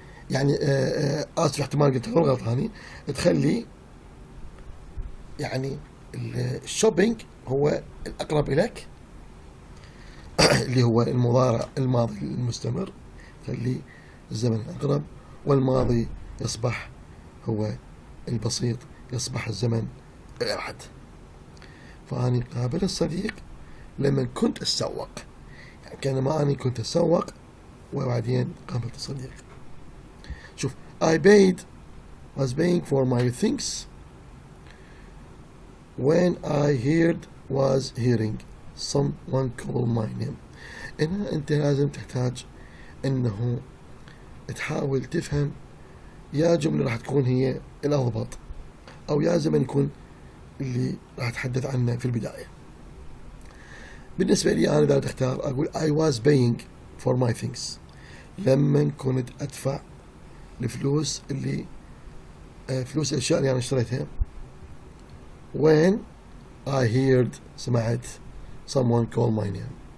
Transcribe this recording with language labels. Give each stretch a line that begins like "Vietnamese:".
Arabic: يعني آسف احتمال قلت غلط هاني. تخلي يعني الشوبينج هو الأقرب إليك اللي هو الماضي المستمر، خلي الزمن الأقرب، والماضي يصبح هو البسيط، يصبح الزمن الأبعد. فأني قابل الصديق لما كنت أتسوق، يعني كان ما أني كنت أتسوق وبعدين قابلت الصديق.
English: شوف I was paying for my things when I was hearing someone call my name.
Arabic: هنا أنت لازم تحتاج أنه تحاول تفهم يا جملة راح تكون هي الأضبط، أو يا زمن يكون اللي راح أتحدث عنه في البداية. بالنسبة لي أنا إذا تختار أقول
English: I was paying for my things
Arabic: لما كنت أدفع الفلوس اللي فلوس الأشياء اللي أنا اشتريتها.
English: when I
Arabic: سمعت
English: someone call my name.